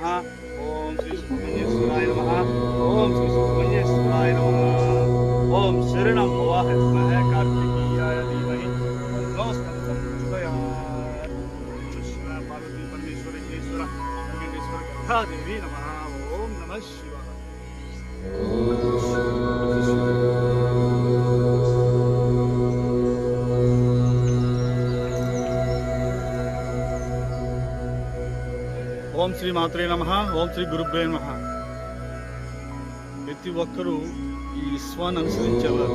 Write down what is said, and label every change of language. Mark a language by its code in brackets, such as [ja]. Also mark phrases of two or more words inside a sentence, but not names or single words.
[sa] ॐ श्री सुब्रह्मण्येश्वराय नमः ॐ श्री सुब्रह्मण्येश्वराय नमः ॐ शरणं भवाय विद्महे कार्तिकेयाय धीमहि तन्नो स्कन्दं प्रचोदयात् नमः शिवाय पार्वती परमेश्वर ईश्वर वेंकटेश्वर गंगादेवी नमः ॐ नमः शिवाय ఓం శ్రీ మాత్రే నమః ఓం శ్రీ గురుభ్యో నమః. [te] ప్రతి ఒక్కరూ ఈ విశ్వాన్ని అనుసరించేవారు.